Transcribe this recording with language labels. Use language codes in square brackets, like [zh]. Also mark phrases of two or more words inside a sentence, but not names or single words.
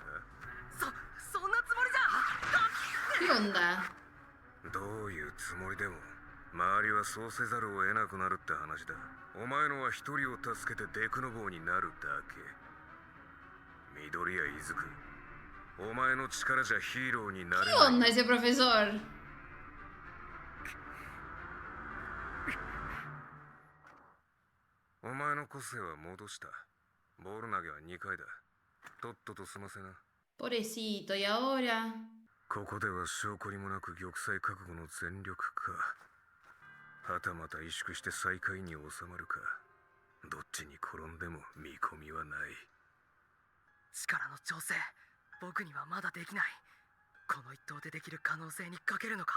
[ja] そんなつもりじゃ。 [es] ¿Qué onda? [ja] どういうつもりでも周りはそうせざるを得なくなるって話だ。お前のは一人を助けてデクノボーになるだけ。緑谷伊豆くん、お前の力じゃヒーローになれ [es] ¿Qué [ja] ない。 [es] onda ese profesor? [ja] お前の個性は戻した。ボール投げは2回だ。とっとと済ませな。 [es] Pobrecito, ¿y ahora? [ja] ここでは証拠にもなく玉砕覚悟の全力か、はたまた萎縮して最下位に収まるか。どっちに転んでも見込みはない。力の調整、僕にはまだできない。この一投でできる可能性にかけるのか。